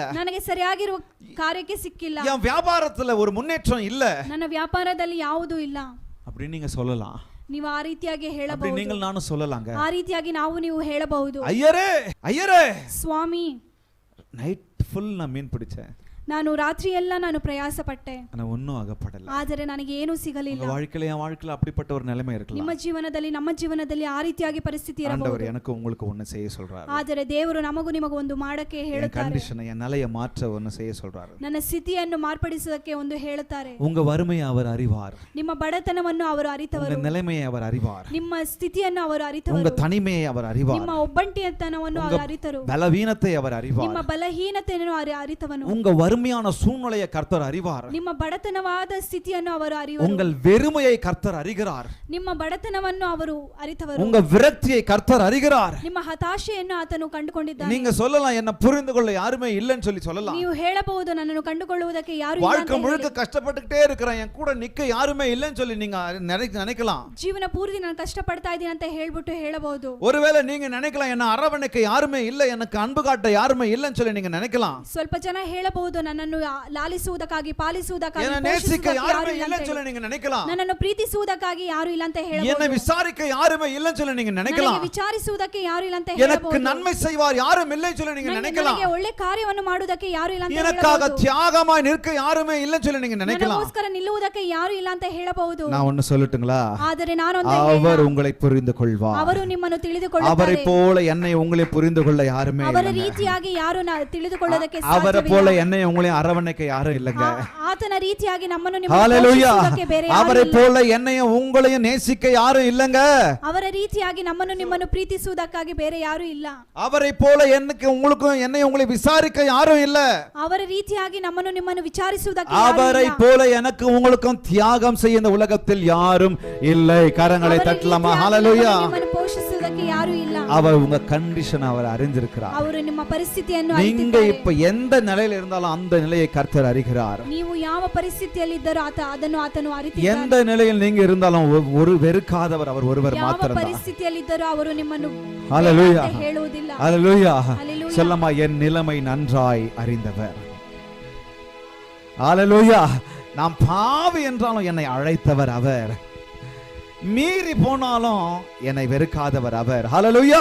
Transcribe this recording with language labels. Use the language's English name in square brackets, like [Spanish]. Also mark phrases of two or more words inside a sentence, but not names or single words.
[Kannada] ನನಗೆ ಸರಿಯಾಗಿರುವ ಕಾರ್ಯಕ್ಕೆ ಸಿಕ್ಕಿಲ್ಲ, [Tamil] என் வியாபாரத்துல ஒரு முன்னேற்றம் இல்ல, [Kannada] ನನ್ನ ವ್ಯಾಪಾರದಲ್ಲಿ ಯಾವುದೂ ಇಲ್ಲ [Tamil] அப்படி நீங்க சொல்லலாம். [Kannada] ನೀವು ಆ ರೀತಿಯಾಗಿ [Tamil] அப்படி [Kannada] ಹೇಳಬಹುದು, [Tamil] நீங்கள் நானும் சொல்லலாங்க. [Kannada] ಆ ರೀತಿಯಾಗಿ ನೀವು ಹೇಳಬಹುದು. [Tamil] ஐயரே [Kannada] ಸ್ವಾಮಿ, [English] night full [Tamil] நான் மீன் பிடிச்சேன், [Kannada] ನಾನು ರಾತ್ರಿ ಎಲ್ಲ ನಾನು ಪ್ರಯಾಸ ಪಟ್ಟೆ, [Tamil] ஆனா ஒண்ணும் அகப்படல, [Kannada] ಆದರೆ ನನಗೆ ಏನೂ ಸಿಗಲಿಲ್ಲ. [Tamil] உங்க வாழ்க்கையில என் வாழ்க்கையில அப்படிப்பட்ட ஒரு நிலைமை இருக்கலாம். [Kannada] ನಿಮ್ಮ ಜೀವನದಲ್ಲಿ ನಮ್ಮ ಜೀವನದಲ್ಲಿ ಆ ರೀತಿಯಾಗಿ ಪರಿಸ್ಥಿತಿ [Tamil] ஆண்டவர் [Kannada] ಇರಬಹುದು. [Tamil] எனக்கு உங்களுக்கு ஒன்னு செய்ய சொல்றாரு. [Kannada] ಆದರೆ ದೇವರು ನಮಗೂ ನಿಮಗೂ ಒಂದು ಮಾಡಕ್ಕೆ [Tamil] என் [Kannada] ಹೇಳುತ್ತಾರೆ. [Tamil] கண்டிஷனை என் நிலையை மாற்ற ஒன்னு செய்ய சொல்றாரு. [Kannada] ನನ್ನ ಸ್ಥಿತಿಯನ್ನು ಮಾರ್ಪಡಿಸುವುದಕ್ಕೆ ಒಂದು ಹೇಳುತ್ತಾರೆ. [Tamil] உங்க வறுமையை அவர் அறிவார், [Kannada] ನಿಮ್ಮ ಬಡತನವನ್ನು ಅವರು ಅರಿತವರು, [Tamil] உங்க நிலைமையை அவர் அறிவார், [Kannada] ನಿಮ್ಮ ಸ್ಥಿತಿಯನ್ನು ಅವರು [Tamil] உங்க [Kannada] ಅರಿತವರು, [Tamil] தனிமையை அவர் அறிவார், [Kannada] ನಿಮ್ಮ ಒಬ್ಬಂಟಿತನವನ್ನು ಅವರು ಅರಿತರು, [Tamil] பலவீனத்தை அவர் அறிவார், [Kannada] ನಿಮ್ಮ ಬಲಹೀನತೆಯನ್ನು ಅರಿತವನು, [Tamil] உங்க வறுமையான சூழ்நிலையை கர்த்தர் அறிவார். [Kannada] ನಿಮ್ಮ ಬಡತನವಾದ ಸ್ಥಿತಿಯನ್ನು ಅವರು ಅರಿವರು. [Tamil] உங்கள் வெறுமையை கர்த்தர் அறிகிறார். [Kannada] ನಿಮ್ಮ ಬಡತನವನ್ನು ಅವರು ಅರಿತವರು. [Tamil] உங்க விரக்தியை கர்த்தர் அறிகிறார். [Kannada] ನಿಮ್ಮ ಹತಾಶೆಯನ್ನು ಆತನು ಕಂಡುಕೊಂಡಿದ್ದಾನೆ. [Tamil] நீங்க சொல்லலாம், என்ன புரிந்து கொள்ள யாருமே இல்லைன்னு சொல்லலாம். [Kannada] ನೀವು ಹೇಳಬಹುದು, ನನ್ನನ್ನು ಕಂಡುಕೊಳ್ಳುವುದಕ್ಕೆ ಯಾರು ಇಲ್ಲ ಅಂತ. [Tamil] வாழ்க்கை முழுக்க கஷ்டப்பட்டுட்டே இருக்கிறேன், என் கூட நிக்க யாருமே இல்லைன்னு சொல்லி நீங்க நினைக்கலாம். [Kannada] ಜೀವನ ಪೂರ್ತಿ ನಾನು ಕಷ್ಟಪಡ್ತಾ ಇದ್ದೀನಿ ಅಂತ ಹೇಳ್ಬಿಟ್ಟು ಹೇಳಬಹುದು. [Tamil] ஒருவேளை நீங்க நினைக்கலாம், என்ன அரவணைக்க யாருமே இல்ல, எனக்கு அன்பு காட்ட யாருமே இல்லைன்னு சொல்லி நீங்க நினைக்கலாம். [Kannada] ಸ್ವಲ್ಪ ಜನ ಹೇಳಬಹುದು, ನನ್ನನ್ನು ಲಾಲಿಸುವುದಕ್ಕಾಗಿ ಪಾಲಿಸುವುದಕ್ಕಾಗಿ [Tamil] என்ன நேசிக்க யாருமே இல்லைன்னு சொல்லி நீங்க நினைக்கலாம். [Kannada] ನನ್ನನ್ನು ಪ್ರೀತಿಸುವುದಕ್ಕಾಗಿ ಯಾರು ಇಲ್ಲ ಅಂತ ಹೇಳಬಹುದು. [Tamil] என்ன விசாரிக்க யாருமே இல்லைன்னு சொல்லி நீங்க நினைக்கலாம். [Kannada] ನನಗೆ ವಿಚಾರಿಸುವುದಕ್ಕೆ ಯಾರು ಇಲ್ಲ ಅಂತ ಹೇಳಬಹುದು. [Tamil] எனக்கு நன்மை செய்வார் யாரும் இல்லைன்னு சொல்லி நீங்க நினைக்கலாம். [Kannada] ನನಗೆ ಒಳ್ಳೆ ಕಾರ್ಯವನ್ನು ಮಾಡುವುದಕ್ಕೆ ಯಾರು ಇಲ್ಲ ಅಂತ ಹೇಳಬಹುದು. [Tamil] எனக்காக தியாகமாய் நிற்க யாருமே இல்லைன்னு சொல்லி நீங்க நினைக்கலாம். [Kannada] ನನಗೋಸ್ಕರ ನಿಲ್ಲುವುದಕ್ಕೆ ಯಾರು ಇಲ್ಲ ಅಂತ ಹೇಳಬಹುದು. [Tamil] நான் ஒன்னு சொல்லட்டுங்களா? [Kannada] ಆದರೆ ನಾನು [Tamil] அவர் உங்களை புரிந்து கொள்வார். [Kannada] ಅವರು ನಿಮ್ಮನ್ನು ತಿಳಿದುಕೊಳ್ಳುತ್ತಾರೆ. [Tamil] அவரை போல என்னை உங்களை புரிந்து கொள்ள யாருமே இல்லை. [Kannada] ಅವರ ರೀತಿಯಾಗಿ ಯಾರು ತಿಳಿದುಕೊಳ್ಳೋದಕ್ಕೆ ಸಾಧ್ಯವಿಲ್ಲ. [Tamil] அவரை போல என்னை உங்களை அரவணைக்க யாரும் இல்லங்க. [Kannada] ಆತನ ರೀತಿಯಾಗಿ ನಮ್ಮನ್ನು [Tamil] ஹalleluya. [Kannada] ಪೋಷಿಸುವುದಕ್ಕೆ ಬೇರೆ ಯಾರು ಇಲ್ಲ. [Tamil] அவரை போல என்னையும் உங்களையும் நேசிக்க யாரும் இல்லங்க. [Kannada] ಅವರ ರೀತಿಯಾಗಿ ನಮ್ಮನ್ನು ನಿಮ್ಮನ್ನು ಪ್ರೀತಿಸುವುದಕ್ಕಾಗಿ ಬೇರೆ ಯಾರು ಇಲ್ಲ. [Tamil] அவரை போல எனக்கு உங்களுக்கும் என்னை உங்களை விசாரிக்க யாரும் இல்ல. [Kannada] ಅವರ ರೀತಿಯಾಗಿ ನಮ್ಮನ್ನು ನಿಮ್ಮನ್ನು ವಿಚಾರಿಸುವುದಕ್ಕೆ ಯಾರು ಇಲ್ಲ. [Tamil] அவரை போல எனக்கு உங்களுக்கும் தியாகம் செய்ய இந்த உலகத்தில் யாரும் இல்லை. கரங்களை தட்டலாமா? ஹalleluya. [Kannada] ನಿಮ್ಮನ್ನು ಪೋಷಿಸುವುದಕ್ಕೆ ಯಾರು ಇಲ್ಲ. [Tamil] அவர் உங்க கண்டிஷன் அவர் அறிந்திருக்கிறார். [Kannada] ಅವರು ನಿಮ್ಮ ಪರಿಸ್ಥಿತಿಯನ್ನು [Tamil] நீங்க இப்ப எந்த நிலையில இருந்தாலும் அந்த நிலையை கர்த்தர் அறிகிறார். [Kannada] ನೀವು ಯಾವ ಪರಿಸ್ಥಿತಿಯಲ್ಲಿ ಇದ್ದರೋ ಅದನ್ನು ಆತನು ಅರಿತಿದ್ದಾನೆ. [Tamil] எந்த நிலையில் நீங்க இருந்தாலும் ஒரு வெறுக்காதவர் அவர் ஒருவர் மாத்திரம்தான். [Kannada] ಯಾವ ಪರಿಸ್ಥಿತಿಯಲ್ಲಿ ಇದ್ದರೋ ಅವರು ನಿಮ್ಮನ್ನು [Tamil] ஹalleluya [Kannada] ಹೇಳುವುದಿಲ್ಲ. [Tamil] ஹalleluya. சொல்லமா, என் நிலைமை நன்றாய் அறிந்தவர். ஹalleluya. நான் பாவி என்றாலும் என்னை அழைத்தவர் அவர். மீறி போனாலும் என்னை வெறுக்காதவர் அவர். ஹalleluya.